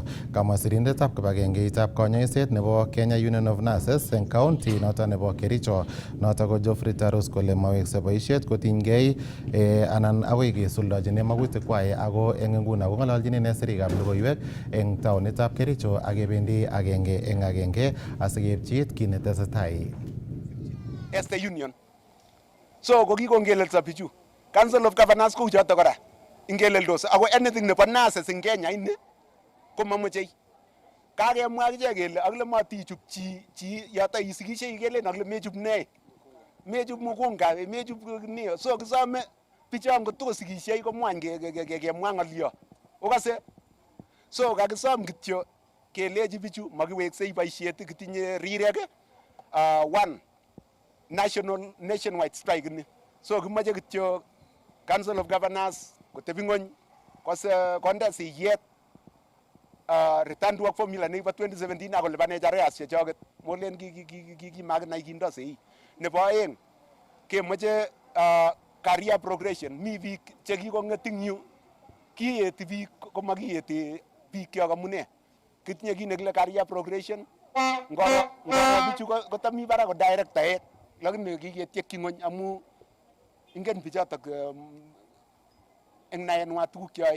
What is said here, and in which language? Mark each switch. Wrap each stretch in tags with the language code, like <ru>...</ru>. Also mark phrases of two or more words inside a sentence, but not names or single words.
<kln>Kamwa sirindetab kibagengeitab konyoiset nebo Kenya Union of Nurses eng county noton nebo Kericho noton ko Geoffrey Tarus kole mawekse boisiet kotinygei anan agoi kesuldojine magutikwai ako eng nguno kong'ololjin ine sirikab logoiwek eng taonitab Kericho akebendi agenge eng agenge asikeipchit kit netesetai.</kln> <en>As the union.</en> <kln>So kokikongelelso bichu. Council of Governors kou choto kora. Ingeleldos ako anything nebo nurses eng Kenya ini komamochei. Kakemwa akichek kele akile matichub chi yoto isikishei kelen akile mechub ne. Mechub mukunga, mechub ne. So kisome bichon kotosikishei komwany kemwa ng'olyo. Okase. So kakisom kityo kelechi bichu makiweksei boisiet kitinye rirek</kln> <en>one nationwide strike</en> <kln>ni. So kimache kityo Council of Governors kotebi ng'ony konde siyet</kln> <en>return to work formula</en> <kln>nebo 2017 ako lipanech arrears chechoket. Molen kimakinai kindo sei. Nebo aeng kemoche</kln> <en>career progression.</en> <kln>Mi biik chekikong'et eng yu kiyeti biik komakiyeti biik kyok amune. Kitinye kit nekile</kln> <en>career progression.</en> <kln>Ngoro bichu kotomi barak ko directorek lakini kiketyekyi ng'ony amu ingen bichotok eng naenwa tuguk cheyoe.</kln>